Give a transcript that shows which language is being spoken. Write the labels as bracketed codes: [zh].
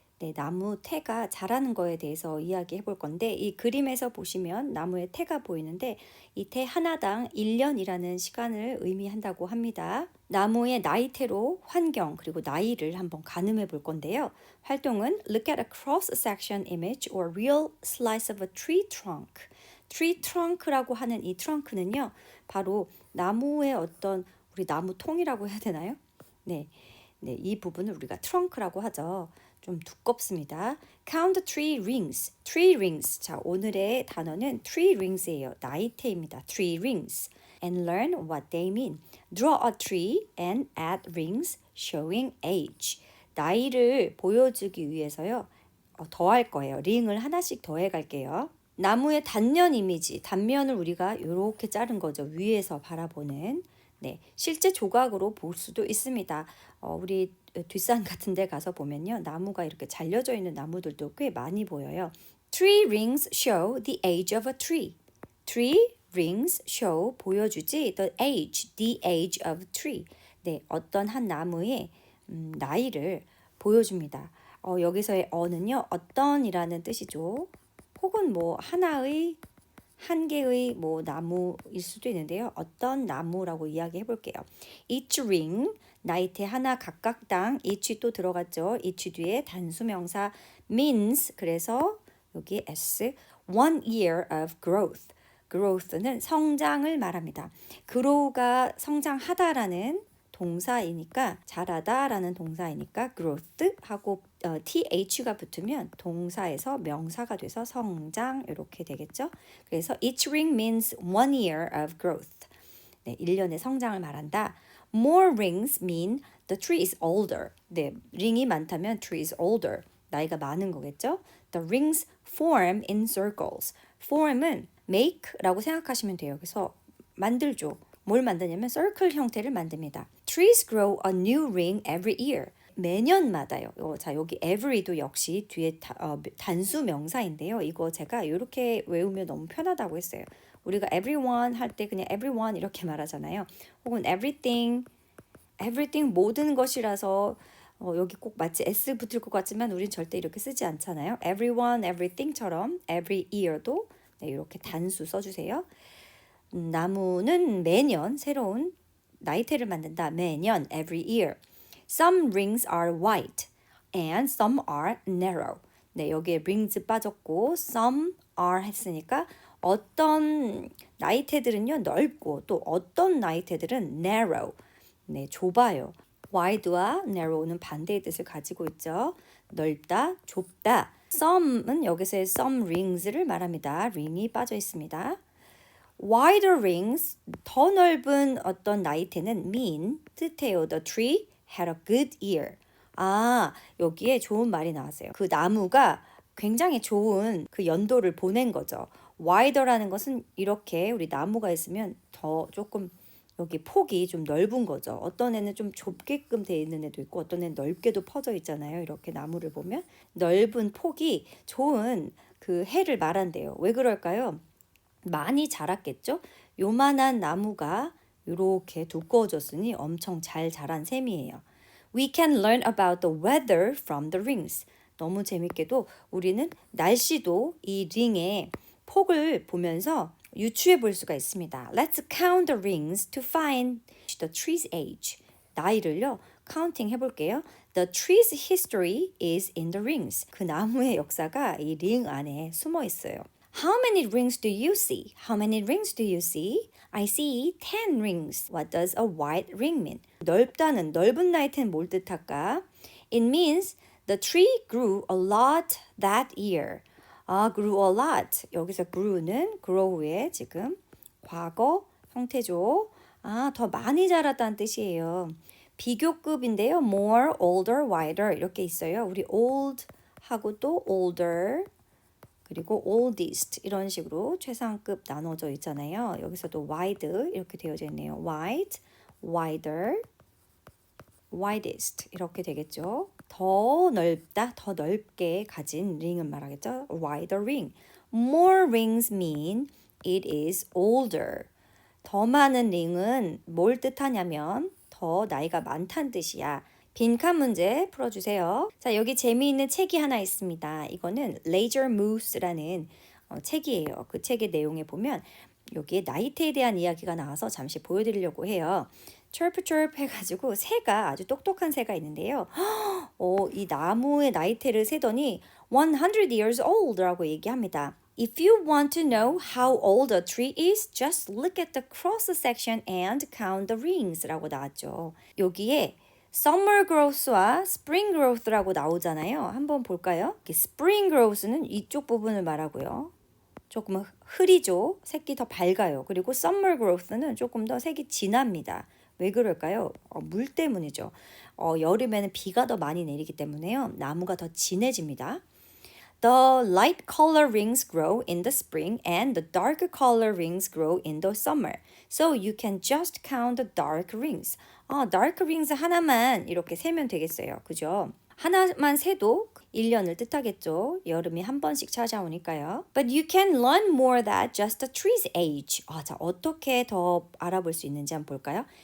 [ko] 네, 나무 태가 자라는 거에 대해서 이야기해 볼 건데 이 그림에서 보시면 나무의 태가 보이는데 이 태 하나당 1년이라는 시간을 의미한다고 합니다. 나무의 나이테로 환경 그리고 나이를 한번 가늠해 볼 건데요. [en] 활동은 Look at a cross-section image or real slice of a tree trunk. [ko] tree trunk라고 하는 이 트렁크는요. 바로 나무의 어떤 우리 나무 통이라고 해야 되나요? 네. 네, 이 부분을 우리가 트렁크라고 하죠. 좀 두껍습니다. [en] Count the tree rings. Tree rings. [ko] 자, 오늘의 단어는 tree rings예요. 나이테입니다. [en] Tree rings. And learn what they mean. Draw a tree and add rings showing age. [ko] 나이를 보여주기 위해서요. 더할 거예요. 링을 하나씩 더해 갈게요. 나무의 단면 이미지, 단면을 우리가 이렇게 자른 거죠. 위에서 바라보는. 네, 실제 조각으로 볼 수도 있습니다. 우리 뒷산 같은 데 가서 보면요. 나무가 이렇게 잘려져 있는 나무들도 꽤 많이 보여요. [en] Tree rings show the age of a tree. Tree rings show [ko] 보여주지 [en] the age of a tree. [ko] 네, 어떤 한 나무의 나이를 보여줍니다. 여기서의 어는요. 어떤이라는 뜻이죠. 혹은 뭐 하나의 한 개의 뭐 나무일 수도 있는데요. 어떤 나무라고 이야기해 볼게요. [en] Each ring, [ko] 나이테 하나 각각당 each 또 들어갔죠. [en] each [ko] 뒤에 단수명사 [en] means [ko] 그래서 여기 [en] s one year of growth. [ko] growth는 성장을 말합니다. grow가 성장하다라는 동사이니까 자라다라는 동사이니까 growth 하고 th가 붙으면 동사에서 명사가 돼서 성장 이렇게 되겠죠. 그래서 [en] each ring means one year of growth. [ko] 네, 1년의 성장을 말한다. [en] More rings mean the tree is older. [ko] 네, [en] ring이 많다면 tree is older. [ko] 나이가 많은 거겠죠. [en] The rings form in circles. [ko] form은 make라고 생각하시면 돼요. 그래서 만들죠. 뭘 만드냐면 circle 형태를 만듭니다. [en] Trees grow a new ring every year. [ko] 매년마다요. 자, 여기 every도 역시 뒤에 단수 명사인데요. 이거 제가 이렇게 외우면 너무 편하다고 했어요. 우리가 everyone 할 때 그냥 everyone 이렇게 말하잖아요. 혹은 everything 모든 것이라서 여기 꼭 마치 s 붙을 것 같지만 우린 절대 이렇게 쓰지 않잖아요. everyone, everything처럼 every year도 네, 이렇게 단수 써주세요. 나무는 매년 새로운 나이테를 만든다. 매년 [en] every year. Some rings are white and some are narrow. [ko] 네, 여기에 rings 빠졌고 some are 했으니까 어떤 나이테들은요 넓고 또 어떤 나이테들은 narrow. 네, 좁아요. wide와 narrow는 반대의 뜻을 가지고 있죠. 넓다, 좁다. some은 여기서의 some rings를 말합니다. ring이 빠져 있습니다. [en] Wider rings, [ko] 더 넓은 어떤 나이테는 mean, 뜻해요. [en] The tree had a good year. [ko] 아, 여기에 좋은 말이 나왔어요. 그 나무가 굉장히 좋은 그 연도를 보낸 거죠. wider라는 것은 이렇게 우리 나무가 있으면 더 조금 여기 폭이 좀 넓은 거죠. 어떤 애는 좀 좁게끔 돼 있는 애도 있고 어떤 애는 넓게도 퍼져 있잖아요. 이렇게 나무를 보면 넓은 폭이 좋은 그 해를 말한대요. 왜 그럴까요? 많이 자랐겠죠? 요만한 나무가 이렇게 두꺼워졌으니 엄청 잘 자란 셈이에요. [en] We can learn about the weather from the rings. [ko] 너무 재밌게도 우리는 날씨도 이 링의 폭을 보면서 유추해 볼 수가 있습니다. [en] Let's count the rings to find the tree's age. [ko] 나이를요, 카운팅 해볼게요. [en] The tree's history is in the rings. [ko] 그 나무의 역사가 이 링 안에 숨어 있어요. [en] How many rings do you see? How many rings do you see? I see 10 rings. What does a white ring mean? [ko] 넓다는 넓은 나이테는 뭘 뜻할까? [en] It means the tree grew a lot that year. 아, grew a lot. [ko] 여기서 grew는 grow의 지금 과거 형태죠. 아, 더 많이 자랐다는 뜻이에요. 비교급인데요. [en] more, older, wider [ko] 이렇게 있어요. 우리 old 하고 또 older 그리고 oldest 이런 식으로 최상급 나눠져 있잖아요. 여기서도 wide 이렇게 되어져 있네요. [en] wide, wider, widest [ko] 이렇게 되겠죠. 더 넓다, 더 넓게 가진 링은 말하겠죠. [en] wider ring. More rings mean it is older. [ko] 더 많은 링은 뭘 뜻하냐면 더 나이가 많다는 뜻이야. 빈칸 문제 풀어주세요. 자, 여기 재미있는 책이 하나 있습니다. 이거는 Leisure Moose라는 책이에요. 그 책의 내용에 보면 여기에 나이테에 대한 이야기가 나와서 잠시 보여드리려고 해요. 철프 해가지고 새가 아주 똑똑한 새가 있는데요. 이 나무의 나이테를 세더니 100 years old라고 얘기합니다. [en] If you want to know how old a tree is, just look at the cross section and count the rings라고 나왔죠. [ko] 여기에 summer growth와 spring growth라고 나오잖아요. 한번 볼까요? spring growth는 이쪽 부분을 말하고요. 조금 흐리죠. 색이 더 밝아요. 그리고 summer growth는 조금 더 색이 진합니다. 왜 그럴까요? 물 때문이죠. 여름에는 비가 더 많이 내리기 때문에요. 나무가 더 진해집니다. [en] The light color rings grow in the spring and the dark color rings grow in the summer. So you can just count the dark rings. [ko] dark rings 하나만 이렇게 세면 되겠어요. 그죠? 하나만 세도 1년을 뜻하겠죠. 여름이 한 번씩 찾아오니까요. [en] But you can learn more than just the tree's age. [ko] 자, 어떻게 더 알아볼 수 있는지 한번 볼까요?